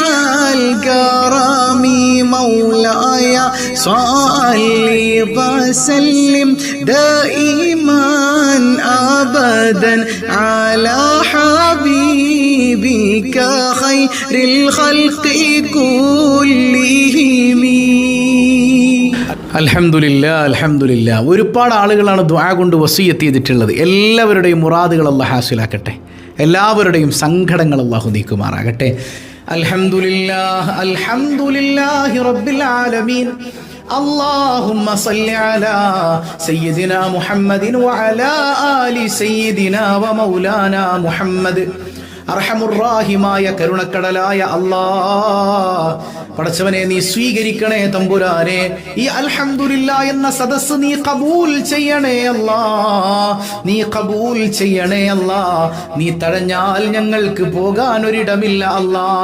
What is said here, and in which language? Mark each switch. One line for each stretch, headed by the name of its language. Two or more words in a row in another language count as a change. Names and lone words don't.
Arabic: الكرم مولاي صلي وسلم دائما أبدا على حبيبك خير الخلق كلهم الحمد لله الحمد لله.
Malayalam: ഒരുപാട് ആളുകളാണ് ദുആ കൊണ്ട് വസിയത്ത് ചെയ്തിട്ടുള്ളത്. എല്ലാവരുടെയും മുറാദുകൾ അല്ലാഹു ഹാസിലാക്കട്ടെ, എല്ലാവരുടെയും സങ്കടങ്ങൾ അല്ലാഹു നീക്കുമാറാകട്ടെ.
Arabic: الحمد لله الحمد لله رب العالمين. اللهم صل على سيدنا محمد وعلى آل سيدنا ومولانا محمد.
Malayalam: അർഹമുറാഹിമായ കരുണക്കടലായ അല്ലാഹ്, പടച്ചവനെ നീ സ്വീകരിക്കണേ തമ്പുരാനെ. ഈ അൽഹംദുലില്ലാ എന്ന സദസ്സ് നീ കബൂൽ ചെയ്യണേ അല്ലാഹ്, നീ കബൂൽ ചെയ്യണേ അല്ലാഹ്. നീ തടഞ്ഞാൽ ഞങ്ങൾക്ക് പോകാൻ ഒരിടമില്ല അല്ലാഹ്.